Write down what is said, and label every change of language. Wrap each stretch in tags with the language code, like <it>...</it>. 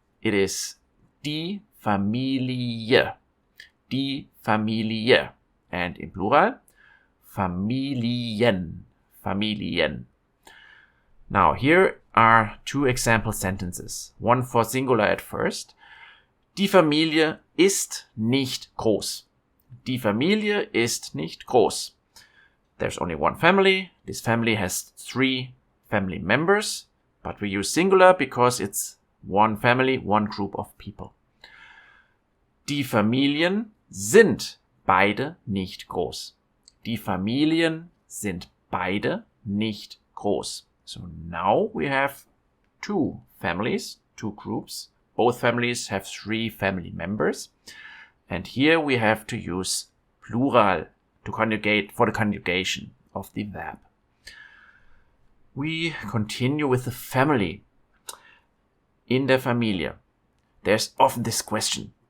<en>It is</en> <de>die Familie. Die Familie.</de> <en>And in plural, Familien. Familien. Now here are 2 example sentences. One for singular at first.</en> <de>Die Familie ist nicht groß. Die Familie ist nicht groß.</de> <en>There's only one family. This family has 3 family members, but we use singular because it's one family, one group of people.</en> <de>Die Familien sind beide nicht groß. Die Familien sind beide nicht groß.</de> <en>So now we have 2 families, 2 groups. Both families have 3 family members. And here we have to use plural to conjugate for the conjugation of the verb. We continue with the family.</en> <de>In der Familie,</de> <en>there's often this question.</en>